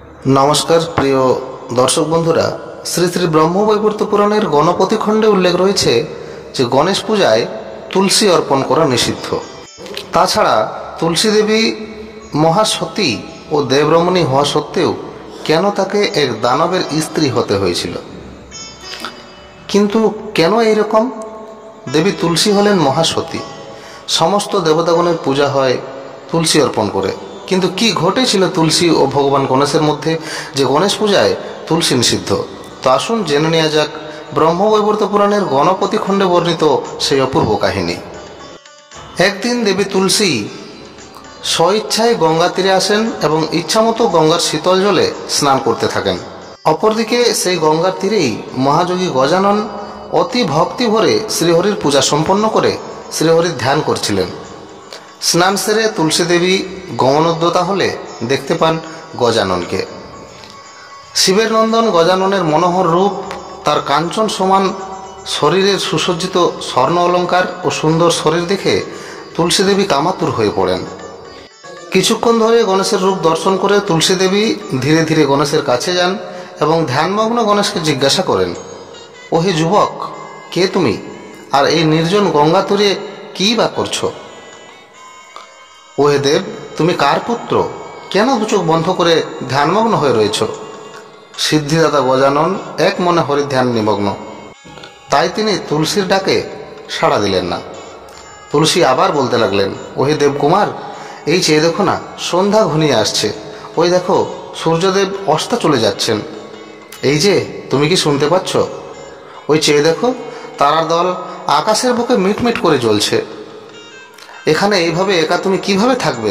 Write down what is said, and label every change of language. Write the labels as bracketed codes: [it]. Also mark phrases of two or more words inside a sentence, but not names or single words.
[bn] নমস্কার প্রিয় দর্শক বন্ধুরা শ্রী শ্রী ব্রহ্মবৈবর্ত পুরাণের গণপতি খণ্ডে উল্লেখ রয়েছে যে গণেশ পূজায় তুলসী অর্পণ করা নিষিদ্ধ। তাছাড়া তুলসী দেবী মহাসতী আর দেবরমণী হওয়া সত্ত্বেও কেন তাকে এক দানবের স্ত্রী হতে হয়েছিল। কিন্তু কেন এই রকম? দেবী তুলসী হলেন মহাসতী, সমস্ত দেবতাগণের পূজা হয় তুলসী অর্পণ করে। কিন্তু কি ঘটেছিল তুলসী আর ভগবান গণেশের মধ্য যে গণেশ পূজায় তুলসী নিষিদ্ধ। তো আসুন জেনে নেওয়া যাক ব্রহ্মবৈবর্ত পুরাণের গণপতি খণ্ডে বর্ণিত সেই অপূর্ব কাহিনী। এক দিন দেবী তুলসী স্বেচ্ছায় গঙ্গা তীরে আসেন এবং ইচ্ছামতো গঙ্গার শীতল জলে স্নান করতে থাকেন। অপরদিকে সেই গঙ্গার তীরেই মহাযোগী গজানন অতি ভক্তি ভরে শ্রীহরির পূজা সম্পন্ন করে শ্রীহরির ধ্যান করছিলেন। স্নান সেরে তুলসী দেবী গমনোদ্যতা হলে দেখতে পান গজানন কে। শিবের নন্দন গজাননের মনোহর রূপ, তার কাঞ্চন সমান শরীরের সুসজ্জিত স্বর্ণ অলংকার আর সুন্দর শরীর দেখে তুলসী দেবী কামাতুর হয়ে পড়েন। কিছুক্ষণ ধরে গণেশের রূপ দর্শন করে তুলসী দেবী ধীরে ধীরে গণেশের কাছে যান এবং ধ্যানমগ্ন গণেশকে জিজ্ঞাসা করেন, ওহে যুবক, কে তুমি আর এই নির্জন গঙ্গা তীরে কি বা করছ? ওহে দেব, তুমি কার পুত্র? কেন দু চোখ বন্ধ করে ধ্যানমগ্ন হয়ে রয়েছ? সিদ্ধিদাতা গজানন এক মনে হরি ধ্যান নিমগ্ন, তাই তিনি তুলসীর ডাকে সাড়া দিলেন না। তুলসী আবার বলতে লাগলেন, ওহে দেবকুমার, এই চেয়ে দেখো না, সন্ধ্যা ঘনিয়ে আসছে। ওই দেখো সূর্যদেব অস্ত চলে যাচ্ছেন। এই যে তুমি কি শুনতে পাচ্ছ? ওই চেয়ে দেখো তারার দল আকাশের বুকে মিটমিট করে জ্বলছে। এখানে এইভাবে একা তুমি কিভাবে থাকবে?